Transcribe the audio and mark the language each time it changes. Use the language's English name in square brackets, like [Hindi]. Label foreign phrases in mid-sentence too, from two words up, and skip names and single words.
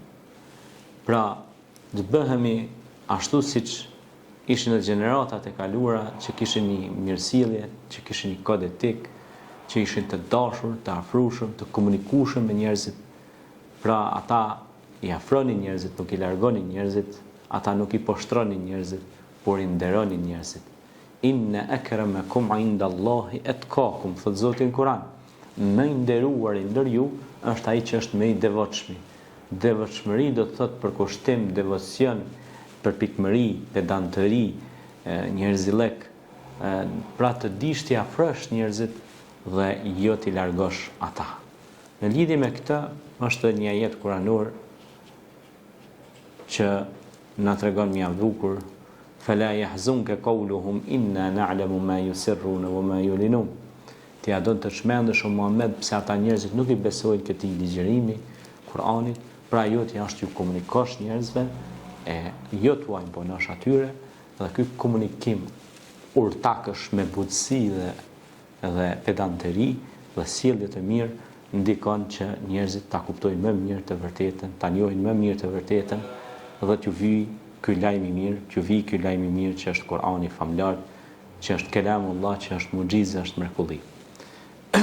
[Albanian] Pra, të bëhemi ashtu siç ishin në gjeneratat e kaluara, që kishin një mirësjellje, që kishin një kod etik, që ishin të dashur, të afrueshëm, të komunikueshëm me njerëzit. Pra, ata i afronin njerëzit, nuk i largonin njerëzit, ata nuk i poshtronin njerëzit, por i nderonin njerëzit. [Arabic] إن أكرمكم عند الله أتقاكم, [Albanian] thot Zoti në Kur'an. Më i nderuari ndër ju është ai që është më i devotshëm. Devotshmëri do të thot përkushtim, devocion, përpikmëri, pedantëri, njerëzillek, pra të dish t'i afrosh njerëzit dhe jo t'i largosh ata. Në lidhje me këtë është një ajet kuranor që na tregon mjaft bukur, [Arabic] فلا يحزنك قولهم إنا نعلم ما يسرون وما يعلنون. [Albanian] Ti a do të çmendesh o Muhammed pse ata njerëzit nuk i besojnë këtij ligjërimi Kur'anit, pra jo ti ashtu ju komunikosh njerëzve, e jo t'u imponosh atyre, dhe ky komunikim urtakësh me butësi dhe pedanteri dhe sjellje të mirë ndikon që njerëzit ta kuptojnë më mirë të vërtetën, ta njohin më mirë të vërtetën, dhe t'ju vijë ky lajm i mirë, që është Kur'ani famlar, që është kelamullah, që është muxhizë, është mrekulli.